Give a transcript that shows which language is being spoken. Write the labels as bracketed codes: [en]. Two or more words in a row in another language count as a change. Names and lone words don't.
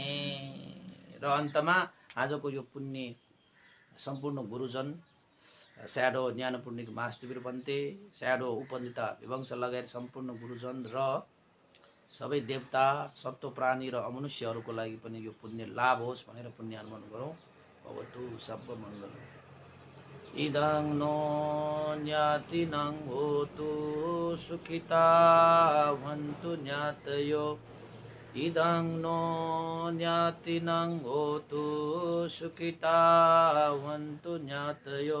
[ne] र अन्तमा आजको यो पुण्य सम्पूर्ण गुरुजन स्याडो ज्ञानपूर्णिक महाशिविर बन्ते, स्याडो उपनेता विवंश लगायत सम्पूर्ण गुरुजन र सबै देवता, सत्व प्राणी र अमनुष्यहरूको लागि पनि यो पुण्य लाभ होस् भनेर पुण्य अनुमोदन गरौँ। [pi] भवतु सब मङ्गल। इदं नो ज्ञातिनं होतु सुखिता भवन्तु ज्ञातयो। इदं नो ज्ञातिनं होतु सुखिता भवन्तु ज्ञातयो।